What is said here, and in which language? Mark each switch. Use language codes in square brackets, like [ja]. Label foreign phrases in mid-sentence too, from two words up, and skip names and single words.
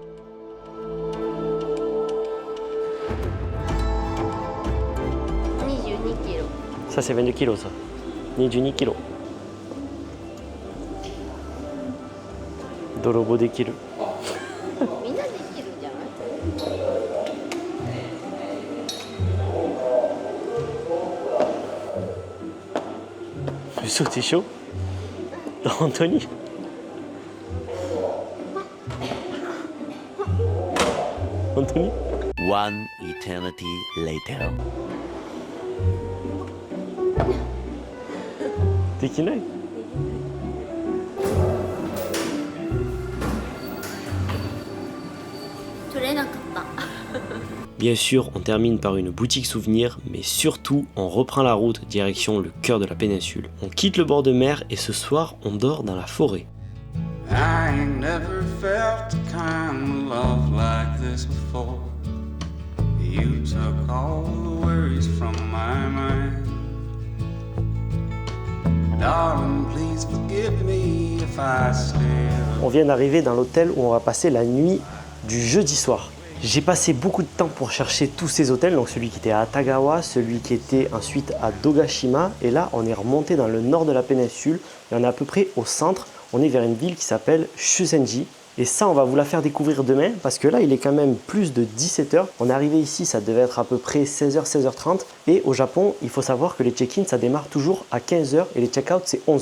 [fr] Ça c'est 22 kilos ça. 22 kilos. [ja] 泥棒できる. 嘘でしょ？本当に？本当に？ [en] One eternity later. [ja] できない？取れなかった。 [fr] Bien sûr, on termine par une boutique souvenir, mais surtout, on reprend la route direction le cœur de la péninsule. On quitte le bord de mer et ce soir, on dort dans la forêt. [en] I ain't never felt a kind of love like this before. You took all the worries from my mind. Darling, please forgive me if I stay. [fr] On vient d'arriver dans l'hôtel où on va passer la nuit du jeudi soir. J'ai passé beaucoup de temps pour chercher tous ces hôtels, donc celui qui était à Atagawa, celui qui était ensuite à Dogashima, et là on est remonté dans le nord de la péninsule, et on est à peu près au centre, on est vers une ville qui s'appelle Shusenji, et ça on va vous la faire découvrir demain, parce que là il est quand même plus de 17h, on est arrivé ici, ça devait être à peu près 16h, 16h30, et au Japon, il faut savoir que les check-in ça démarre toujours à 15h, et les check-out c'est 11h.